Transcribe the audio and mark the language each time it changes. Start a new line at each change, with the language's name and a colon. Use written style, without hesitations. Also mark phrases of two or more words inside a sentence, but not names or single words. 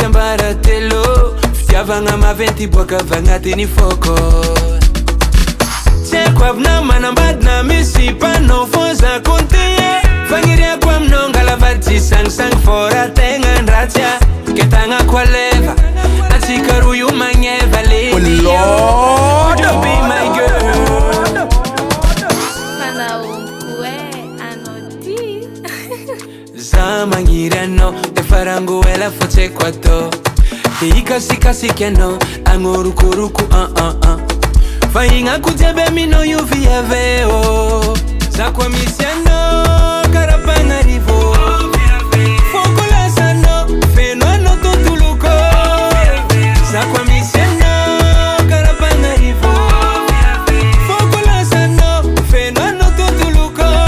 Malagasy: ambara telo fitiavagna maventy boaka avy agnatiny fôkô tsy haiko avy na manambadina misy mpanao fô za konte fagniriako aminao ngalavady sangisangy fôra tegna andratsya ketagnako aleva atsika roa io magneva le
English: Lord be my girl
Malagasy: za magniry anao efa rangoela fô tsy haiko atao te hikasikasiky anao agnorokoroko fa ignako jiaby aminao io viaveo za koa misy anao karapagnarivo fôko lasanao feno anao tontoloko za koa misy anao karapagnarivo fôko lasanao feno anao tontoloko